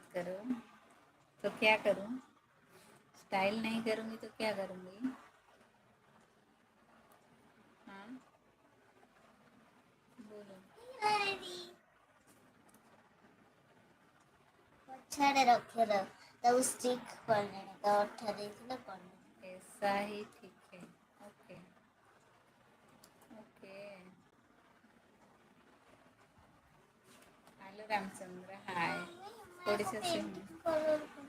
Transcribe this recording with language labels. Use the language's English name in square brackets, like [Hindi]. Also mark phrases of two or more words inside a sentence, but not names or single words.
[Hindi] करो तो क्या करूं स्टाइल नहीं करूंगी तो क्या करूंगी हाँ बोलो [Odia] ପଛଆଡ଼େ ରଖିର ତାକୁ ଷ୍ଟିକ୍ କଲେଣି ତ ଅଠା ଦେଇଥିଲେ କଲେଣି [Hindi] ऐसा ही ठीक है [English] okay okay hello [Hindi] रामचंद्र हाय ओडिशा से हूँ